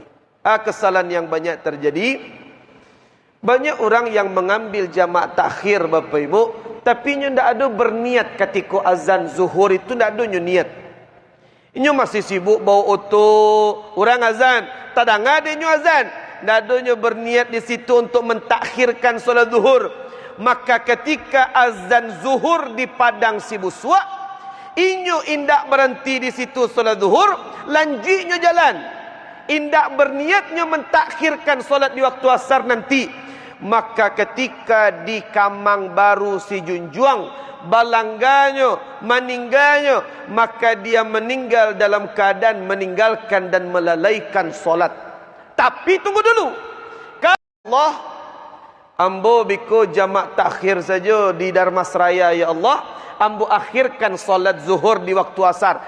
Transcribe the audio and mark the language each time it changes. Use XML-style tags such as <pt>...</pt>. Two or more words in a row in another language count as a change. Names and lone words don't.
<id>Kesalahan yang banyak terjadi, banyak orang yang mengambil jamak takhir Bapak Ibu, tapi nya tidak ada berniat ketika azan zuhur itu, tidak ada niat.</id> <min>Inyo masih sibuk bawa oto, orang azan, tak dengar dia nyo azan.</min> <id>Dadonya berniat di situ untuk mentakhirkan solat zuhur. Maka ketika azan zuhur di padang sibuswa,</id> <min>inyo indak</min> <id>berhenti di situ solat zuhur, lanjutnya jalan. Indak berniatnya mentakhirkan solat di waktu asar nanti. Maka ketika di Kamang Baru si Junjuang, balangganya, meninggalnya, maka dia meninggal dalam keadaan meninggalkan dan melalaikan solat. Tapi tunggu dulu.</id> <min>Kalau Allah, ambo biko jamak takhir saja di Darmasraya ya Allah, ambo akhirkan solat zuhur di waktu asar.</min>